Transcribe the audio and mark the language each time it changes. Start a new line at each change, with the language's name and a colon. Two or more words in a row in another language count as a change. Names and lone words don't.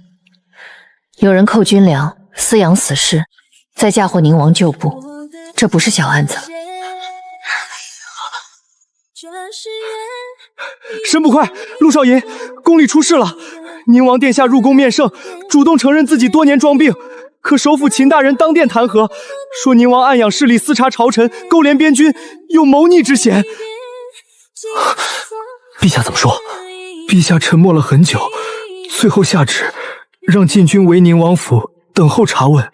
Chinese: 有人扣军粮，私养死尸，再嫁祸宁王旧部，这不是小案子。神捕快，陆少爷，宫裡出事了！宁王殿下入宫面圣，主动承認自己多年裝病，可首輔秦大人當殿彈劾，說寧王暗養勢力，私察朝臣，勾連邊軍，有謀逆之嫌。陛下怎麼說？陛下沉默了很久，最後下旨讓禁軍圍寧王府，等候查問。